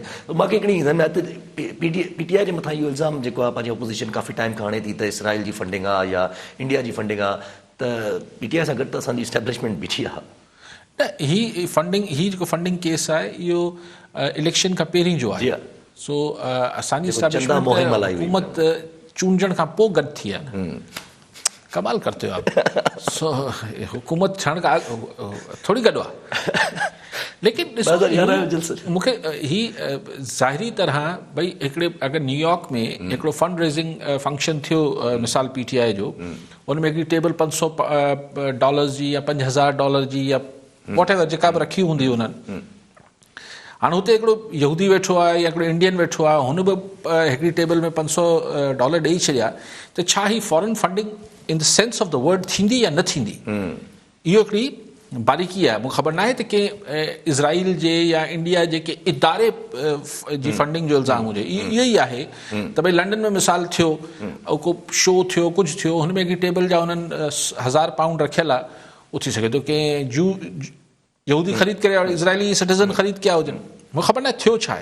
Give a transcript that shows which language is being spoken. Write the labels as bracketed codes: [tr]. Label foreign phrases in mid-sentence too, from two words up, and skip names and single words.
[sd] मूंखे हिकिड़ी PTI जे मथां इहो इल्ज़ाम जेको आहे पंहिंजी अपोज़िशन काफ़ी टाइम खां हणे थी त इसराइल जी फंडिंग आहे या इंडिया जी फंडिंग आहे, त PTI सां गॾु त असांजी इस्टेब्लिशमेंट बीठी आहे। न, ही जेको फंडिंग केस आहे इहो इलेक्शन खां पहिरीं जो आहे। सो असांजी हुकूमत चूंडण खां पोइ गॾु थी आहे न, [ur] کمال کرتے ہو آپ. [sd] सो हुकूमत थियण खां थोरी गॾु आहे, लेकिन मूंखे ही ज़ाहिरी तरह भई हिकिड़े अगरि न्यूयॉर्क में हिकिड़ो फंड [en] raising function [sd] थियो मिसाल PTI जो, उन में हिकिड़ी टेबल $500 जी या $5000 जी या [en] what ever [sd] जेका बि रखी हूंदी उन्हनि, हाणे हुते हिकिड़ो यहूदी वेठो आहे या हिकिड़ो इंडियन वेठो आहे, हुन बि हिकिड़ी टेबल में $500 ॾेई छॾिया, त छा ही [en] foreign funding in the sense of the word [sd] थींदी या न थींदी? इहो हिकिड़ी बारीकी आहे। मूंखे ख़बर न आहे त कंहिं इज़राइल जे या इंडिया जे के इदारे जी फंडिंग जो इल्ज़ाम हुजे। इहो ई आहे त भई लंडन में मिसाल थियो, को शो थियो, कुझु थियो, हुन में हिकिड़ी टेबल जा हुननि £1000 रखियल आहे, उहो थी सघे थो कंहिं यहूदी ख़रीद करे और इज़राइली सिटीज़न ख़रीद कया हुजनि, मूंखे ख़बर न थियो छा आहे।